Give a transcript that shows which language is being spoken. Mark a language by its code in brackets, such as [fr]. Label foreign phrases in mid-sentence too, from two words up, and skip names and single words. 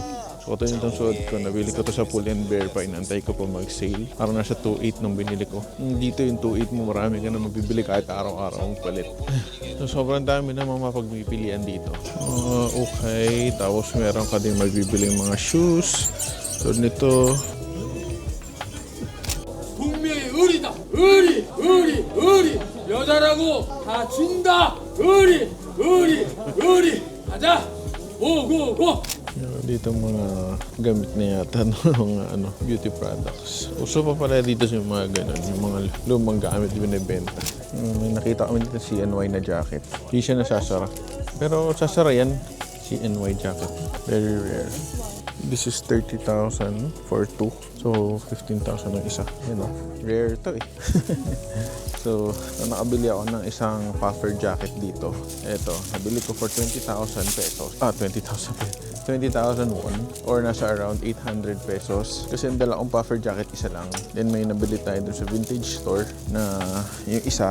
[tl] So ito yung itong suot ko. Nabili ko to sa Pull & Bear pa. Inantay ko pa mag-sale. Parang nasa 2.8 nung binili ko. Dito yung 2.8 mo, marami ka na mabibili kahit araw-araw ang palit. So sobrang dami na mga mapagpipilian dito. Okay. Tapos meron ka din magbibili mga shoes. So nito. [ko] 분명히 의리다. 의리, 의리, 의리. 여자라고 다 준다. 의리, 의리, 의리. 가자. 고, 고, 고. [tl] Dito mga gamit na yata ng beauty products. Uso pa pala dito yung mga ganun, yung mga lumang gamit binibenta. May nakita kami dito CNY na jacket. Hindi siya nasasara. Pero sasara yan, CNY jacket. [en] Very rare. This is 30,000 for two. [tl] So, 15,000 ng isa. Yan o. Rare to eh. So, nakabili ako ng isang [en] puffer jacket [tl] dito. Ito, nabili ko for 20,000 pesos. 20,000 won. Or nasa around 800 pesos. Kasi ang dala kong [en] puffer jacket, [tl] isa lang. Then may nabili tayo dun sa [en] vintage store [tl] na yung isa.